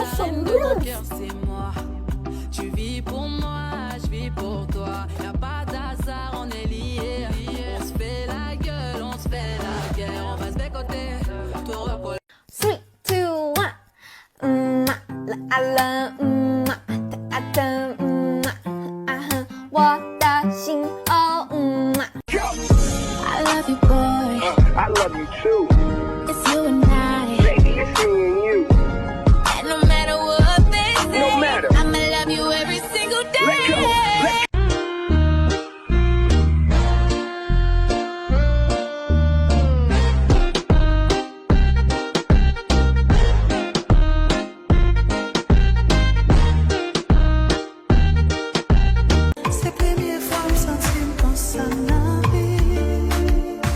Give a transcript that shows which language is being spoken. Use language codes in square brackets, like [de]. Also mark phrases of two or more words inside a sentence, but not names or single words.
[fr] reine de ton cœur, c'est moi. Tu vis pour moi, je vis pour toi. Y'a pas d'hasard, on est liés. On se fait la gueule, on se fait la guerre. On va se bécoter, tout recoller. 3, 2, 1， [zh] 啦啦，哒哒，我的心哦 ， [en] I love you boy， I love you too. it's you and I， Baby, it's me and you. And no matter what they say, No matter. I'ma love you every single day. Let's go. Let's [fr] Ces premières fois me sentir comme ça n'arrive.